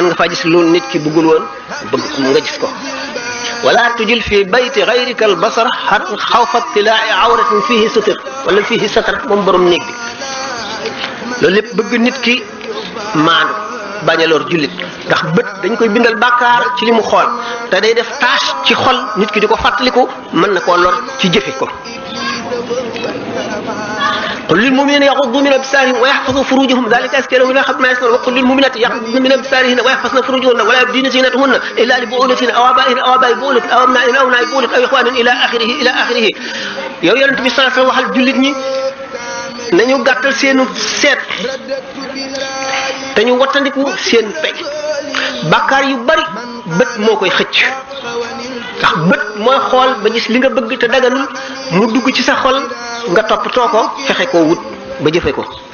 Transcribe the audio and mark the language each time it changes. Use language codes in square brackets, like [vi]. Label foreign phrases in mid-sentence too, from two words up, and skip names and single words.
[wo] nga faa gis lu nit ki bëggul woon bëgg nga gis ko [ar] ولا تجل في بيت غيرك البصر خوف اطلاع عورة فيه ستور ولا فيه ستر [wo] moom borom néeg bi loolu lépp bëgg nit ki maandu bañ a lor jullit ndax bët dañ koy bindal bàkkaar ci li mu xool te day def tâche ci xol nit ki di ko fàttaliku mën na koo lor ci jëfe ko [ar] قل للمؤمنين يغضوا من أبصارهم ويحفظوا فروجهم ذلك أزكى لهم ما يصنعون وقل للمؤمنات يغضضن من أبصارهن ويحفظن فروجهن ولا يبدين زينتهن إلا لبعولتهن أو آبائهن أو آباء بعولتهن أو أبنائهن أو أبناء بعولتهن أو إخوانهن إلى آخره [wo] yow yonent bi [ar] صلى الله عليه وسلم [wo] waxal jullit ñi nañu gàttal seenu seet te ñu wattandiku seen pej bàkkaar yu bari bët moo koy xëcc ndax bët mooy xool ba gis li nga bëgg te daganul mu dugg ci sa xol nga toppatoo ko fexe koo wut ba jëfe ko